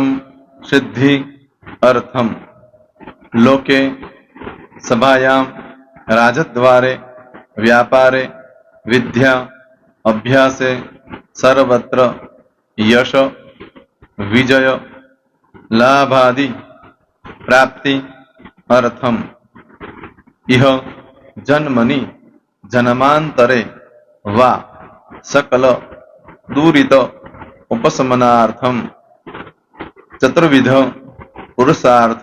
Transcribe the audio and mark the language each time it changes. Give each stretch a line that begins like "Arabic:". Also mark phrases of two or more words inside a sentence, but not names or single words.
Sanskrit: સિદ્ધિ અર્થમ લોકે સભાયામ રાજદ્વારે વ્યાપારે વિદ્યા અભ્યાસે સર્વત્ર यश विजय लाभादि प्राप्ति अर्थम इह जन्मनि जन्मांतरे वा सकल दूरित उपशमनार्थम चतुर्विध पुरुषार्थ